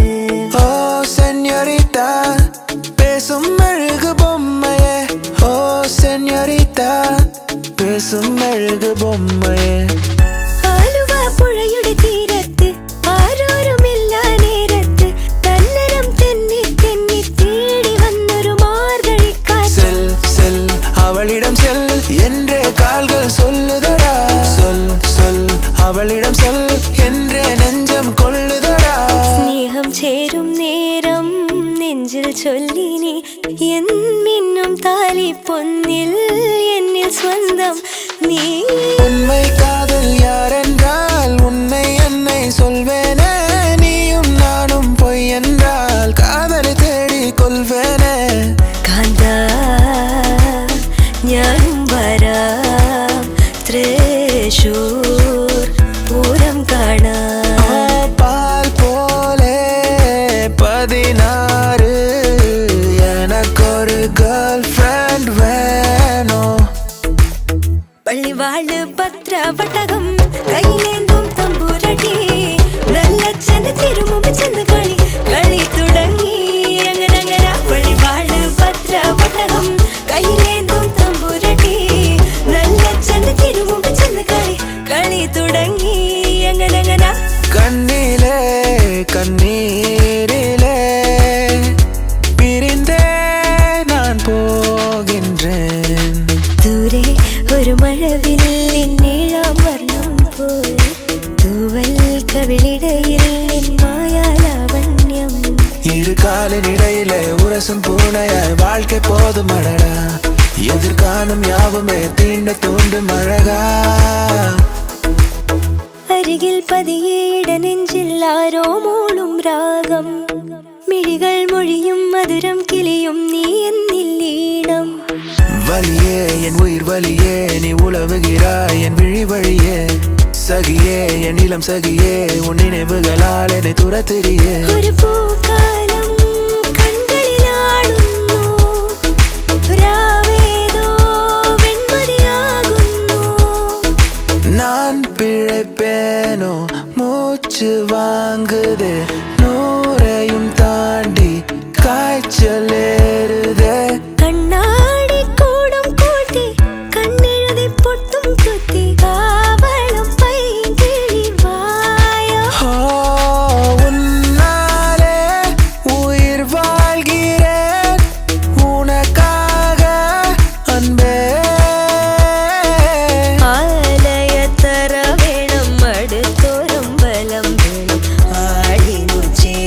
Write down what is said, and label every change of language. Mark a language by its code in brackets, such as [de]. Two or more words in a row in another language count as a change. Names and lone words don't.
[ta] ஓ செனோரிட்டா பேசும் மெழுகு பொம்மையே ஓ செனோரிட்டா பேசும் மெழுகு பொம்மையே [ml] ആലുവ പുഴയുടെ തീരത്ത് ആരോരുമില്ല നേരത്ത് തന്നരം തെന്നി തെന്നി തേടി വന്നൊരു മാർഗഴിക്കാറ്റ് [ta] செல் செல் அவளிடம் செல் என்றே கால்கள் சொல்லுதடா சொல் சொல் அவளிடம் சொல் என்றே நெஞ்சம் கொள்ளுதடா [ml] സ്നേഹം ചേരും നേരം നെഞ്ചിൽ ചൊല്ലിനി എന്നും താലി പൊന്നിൽ എന്നിൽ സ്വന്തം നീ [ta] உண்மை காதல் யாரென்றால் உன்னை என்னை சொல்வேனே நீயும் நானும் பொய் என்றால் காதலை தேடி கொள்வேனே [ml] കാന്ത ഞാനും വരാം തൃശൂർ പൂരം കാണാം [ta] பால் போலே 16 எனக்கொரு [en] girl friend [ta] வேணும் [ml] പള്ളിവാള് പത്രവട്ടകം കയ്യിലേന്തും തമ്പുരടി നല്ല ചെന്ന് തിരുമുമ്പ് ചെന്ന് കളി കളി തുടങ്ങി അങ്ങനെ പള്ളിവാള് പത്രവട്ടകം കയ്യിലേന്തും തമ്പുരടി നല്ല ചെന്ന് തിരുമുമ്പ് ചെന്ന് കളി കളി തുടങ്ങി അങ്ങനെ [ta] கண்ணிலே கண்ணீரிலே பிரிந்தே நான் போகின்றேன் [ml] ദൂരെ ഒരു മഴവില്ലിൻ നീളം വർണ്ണം പോൽ തൂവൽ കവിളിടയിൽ നിൻ മായാലാവണ്യം [ta] இரு காலின் இடையிலே உரசும் பூனையாய் வாழ்க்கை போதும் அழகா எதிர்காணும் யாவுமே தீண்ட தூண்டும் அழகா [ml] അരികിൽ പതിയെ ഇടനെഞ്ചിൽ ആരോ മൂളും രാഗം മിഴികൾ മൊഴിയും മധുരം കിളിയും നീ എന്നിൽ ഈണം [ta] வலியே என் உயிர் வலியே நீ உலவுகிறாய் என் விழி வழியே சகியே என் இளம் சகியே உன் நினைவுகளால் என்னை துரத்திரியே [ml] ഒരു പൂക്കാലം കൺകളിലാടുന്നു രാവേതോ വെൺമതിയാകുന്നു [ta] நான் பிழைப்பேனோ மூச்சு வாங்குதே நூறையும் தாண்டி காய்ச்சல் ஏறுதே [ml] കണ്ണാടി കൂടും കൂട്ടി കണ്ണെഴുതി പൊട്ടും കുത്തി കാവളം പൈകിളി വായോ [ta] ஓ, உன்னாலே உயிர் வாழ்கிறேன் உனக்காக அன்பே [ml] ആലയത്തറ വേണം അടുത്തോരം ബലം വേണം ആടിനു